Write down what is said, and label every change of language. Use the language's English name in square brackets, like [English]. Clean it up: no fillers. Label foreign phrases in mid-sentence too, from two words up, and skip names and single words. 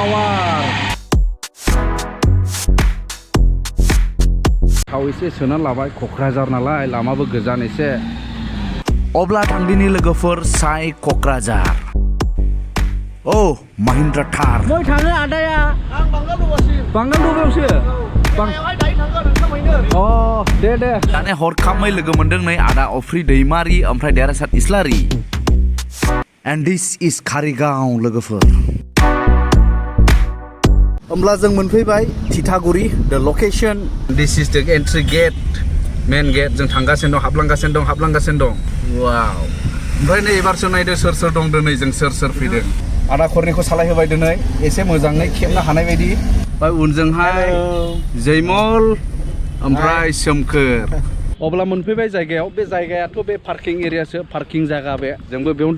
[Bodo] थाव एसे सोना लाबाय क'क्राझार नालाय लामाबो गोजान एसे अब्ला थांदिनि लोगोफोर SAI क'क्राझार औ महिन्द्रा थार मै थाङो आदाया आं बांगाल दबायावसो दे दाने हरखाबै लोगो मोनदों नै आदा अफ्रि दैमारि ओमफ्राय देरहासार इस्लारि [English] and this is [Bodo] कारिगाव लोगोफोर होमब्ला जों मोनफैबाय थिथागुरि [English] the location this is the entry gate main gate [Bodo] जों थांगासिनो दं हाबलांगासिनो दं वाव ओमफ्राय नै एबारसो नायदो सोर दं दिनै जों सोर फैदों आदा खरनिखौ सालाय होबाय दिनै एसे मोजाङै खेबनो हानाय बायदि ओमफ्राय उनजोंहाय जैमल ओमफ्राय सोमखोर अब्ला मोनफैबाय जायगायाव बे जायगायाथ' बे पार्किं एरियासो पार्किं जायगा बे जोंबो बेयावनो